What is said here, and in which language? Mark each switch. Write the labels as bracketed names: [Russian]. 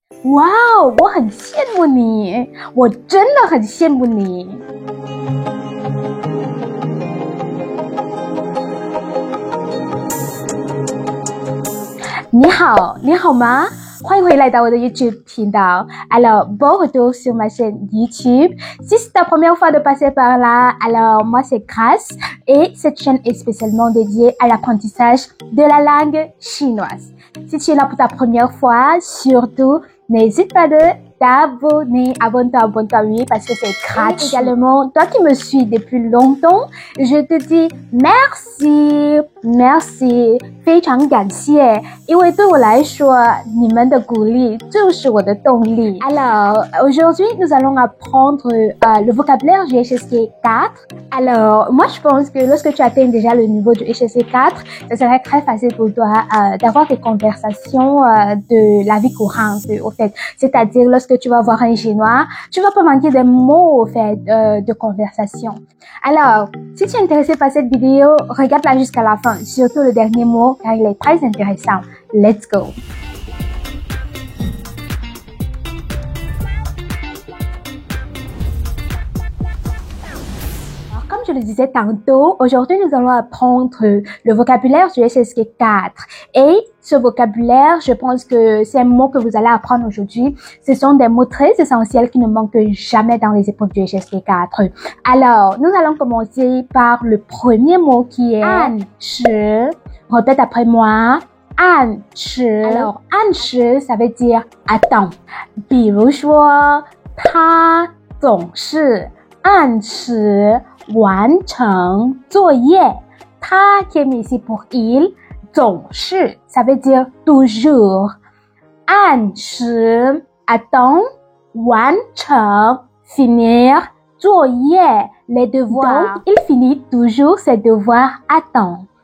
[Chinese] 哇哦，我很羡慕你，我真的很羡慕你。你好，你好吗？欢迎回来到我的 YouTube 频道。 [French] Alors, bon retour sur ma chaîne YouTube. Si c'est ta première fois de passer par là, alors moi c'est Grace et cette chaîne est spécialement dédiée à l'apprentissage de la langue chinoise. Si tu es là pour ta première fois, surtout, n'hésite pas de t'abonner. Abonne-toi, oui, parce que c'est gratuit. Et également, toi qui me suis depuis longtemps, je te dis merci. [Chinese] 非常感谢，因为对我来说，你们的鼓励就是我的动力。 [French] Alors, aujourd'hui, nous allons apprendre le vocabulaire du HSK 4. Alors, moi, je pense que lorsque tu atteins déjà le niveau du HSK 4, ça serait très facile pour toi d'avoir des conversations de la vie courante, au fait. C'est-à-dire, lorsque tu vas voir un Chinois, tu vas pas manquer des mots, au fait, de conversation. Alors, si tu es intéressé par cette vidéo, regarde-la jusqu'à la fin, surtout le dernier mot, car il est très intéressant. [English] Let's go! [French] Alors, comme je le disais tantôt, aujourd'hui nous allons apprendre le vocabulaire du HSK 4. Et ce vocabulaire, je pense que c'est un mot que vous allez apprendre aujourd'hui. Ce sont des mots très essentiels qui ne manquent jamais dans les épreuves du HSK 4. Alors, nous allons commencer par le premier mot qui est 按时. Répète après moi. 按时. Alors, 按时, ça veut dire attends. [Chinese] 比如说，他总是按时完成作业。 [French] 他 qui est mis ici pour il, 总是, ça veut dire toujours. 按时 attends, 完成 finir, 作业 les devoirs. Donc, il finit toujours ses devoirs à temps.